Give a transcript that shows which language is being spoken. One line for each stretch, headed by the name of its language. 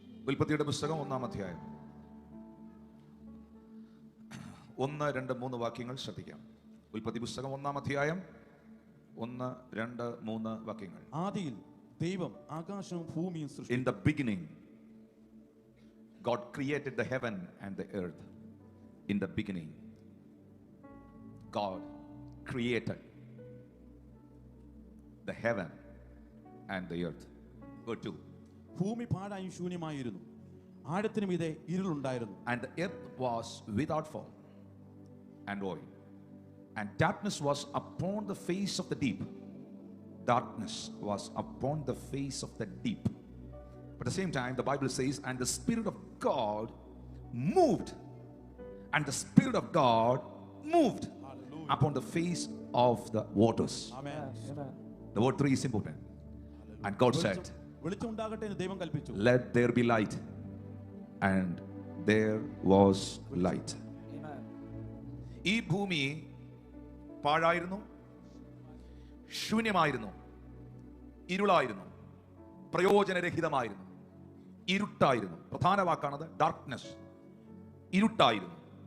Malayalam: ഉൽപ്പത്തിയുടെ പുസ്തകം 1-ാം അധ്യായം 1, 2, 3 വാക്യങ്ങൾ ശ്രദ്ധിക്കാം. ഉൽപ്പത്തി പുസ്തകം 1-ാം അധ്യായം 1, 2, 3 വാക്യങ്ങൾ. ആദിയിൽ ദൈവം ആകാശവും ഭൂമിയും സൃഷ്ടിച്ചു.
English: In the beginning God created the heaven and the earth. In the beginning God created the heaven and the earth. Verse 2.
Malayalam: ഭൂമി പാഴായും ശൂന്യമായിരുന്നു, ആഴത്തിനും ഇതേ ഇരുളുണ്ടായിരുന്നു.
English: And the earth was without form and void, and darkness was upon the face of the deep. Darkness was upon the face of the deep. But at the same time, the Bible says, and the Spirit of God moved, and the Spirit of God moved upon the face of the waters. Amen. The word 3 is important. And God said,
Malayalam: വെളിച്ചം ഉണ്ടാകട്ടെ എന്ന് ദൈവം കൽപ്പിച്ചു.
English: let there be light, and there was light.
Malayalam: ഈ ഭൂമി പാഴായിരുന്നു, ശൂന്യമായിരുന്നു, ഇരുളായിരുന്നു, പ്രയോജനരഹിതമായിരുന്നു, ഇരുട്ടായിരുന്നു. പ്രധാന വാക്കാണത് darkness, ഇരുട്ടായിരുന്നു.